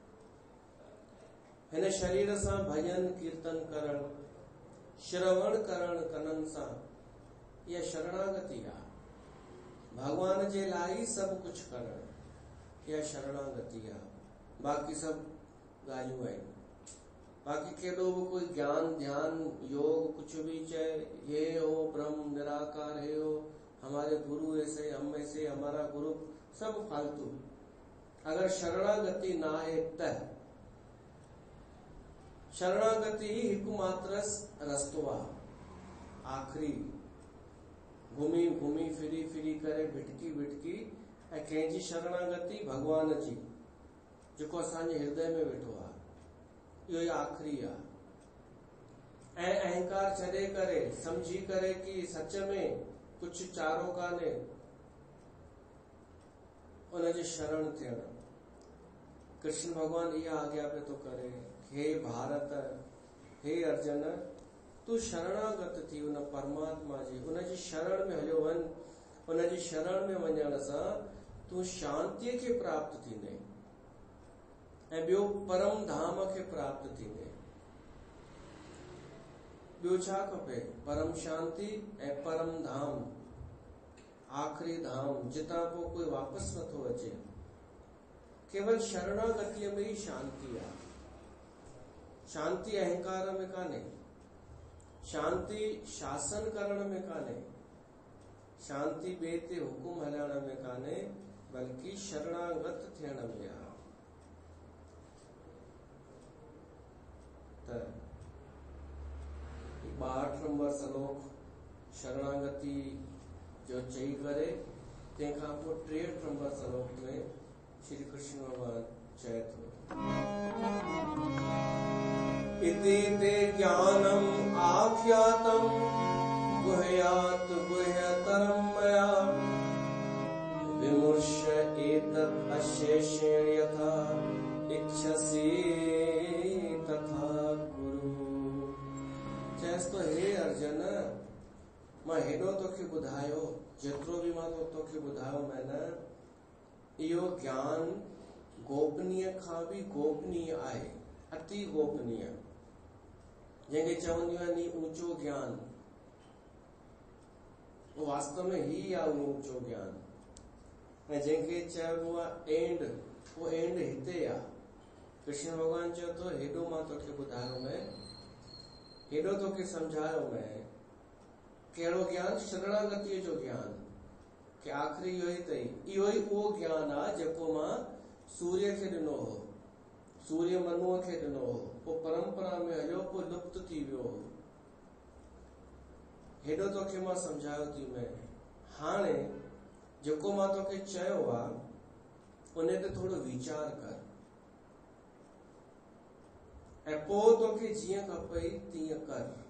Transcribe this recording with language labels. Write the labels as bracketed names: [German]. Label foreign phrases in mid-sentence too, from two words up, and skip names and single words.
[Sindhi] हिन शरीर सां भजन कीर्तन करण, श्रवण करण कननि सां इहा शरणागति आहे। भगवान जे लाइ सभु कुझु करण इहा शरणागति आहे। बाक़ी सभु ॻाल्हियूं आहिनि। बाक़ी केॾो बि कोई ज्ञान ध्यान योग [Hindi] कुछ भी [Sindhi] चए, [Hindi] ये हो ब्रह्म निराकार है, हो हमारे गुरु ऐसे, हम ऐसे, हमारा गुरु, सब फालतू। [Sindhi] अगर शरणागति ना है त शरणागति ही हिकमात्र रस्तो आहे। आखिरी घुमी घुमी फिरी फिरी करे भिटकी भिटकी ऐं कंहिंजी शरणागति भगवान जी, जेको असांजे हृदय में वेठो आहे, इहो ई आखिरी आहे। ऐं अहंकार छॾे करे समझी करे कि सच में कुछ चारो कान्हे, उनजे शरण थियण। कृष्ण भगवान इहा आज्ञा पे तो करे, हे भारत, हे अर्जुन, तू शरणागत थी उन परमात्मा जी, उनजी शरण में हलियो वञ। उनजी शरण में वञण सां तू शांतीअ खे प्राप्त थींदे ऐं ॿियो परम धाम खे प्राप्त थींदे। ॿियो छा खपे? परम शांति ऐं परम धाम, आखिरी धाम, जितां पोइ कोई वापसि नथो अचे। केवल शरणागतिअ में ई शांति आहे। शांति अहंकार में कान्हे, शांति शासन करण में कान्हे, शांति ॿिए ते हुकुम हलाइण में कान्हे, बल्कि शरणागत थियण में आहे। त 62 नंबर श्लोक शरणागति जो चई करे, तंहिंखां पोइ 63 नंबर श्लोक में श्री कृष्ण भगवान चए थो, [Sanskrit] इति ते ज्ञानम आख्यातम गुह्यात गुह्यतरम मया विमुष्य एतत् अशेषेण यथा इच्छसि तथा कुरु। [Sindhi] चएसि तो, हे अर्जुन, मां हेॾो तोखे ॿुधायो, जेतिरो बि मां तोखे ॿुधायो मैं न, इहो ज्ञान गोपनीय खां बि गोपनीय आहे, अति गोपनीय, जंहिंखे चवंदियूं आहिनि ऊंचो ज्ञान, वो वास्तव में ही आहे उहो ऊंचो ज्ञान। ऐं जंहिंखे चइबो आहे एंड, वो एंड हिते आहे। कृष्ण भगवान चयो तो, हेॾो मां तोखे ॿुधायो मैं, हेॾो तोखे सम्झायो मैं, कहिड़ो ज्ञान? शरणागतिअ जो ज्ञान, कि आखिरी इहो ई अथई। इहो ई उहो ज्ञान आहे जेको मां सूर्य खे ॾिनो हो, सूर्य मनुअ खे ॾिनो हो, पोइ परंपरा में हलियो, पोइ लुप्त थी वियो हो। हेॾो तोखे मां सम्झायो थी मैं। हाणे जेको मां तोखे चयो आहे उन ते थोरो वीचार कर ऐं पोइ तोखे जीअं खपई तीअं कर।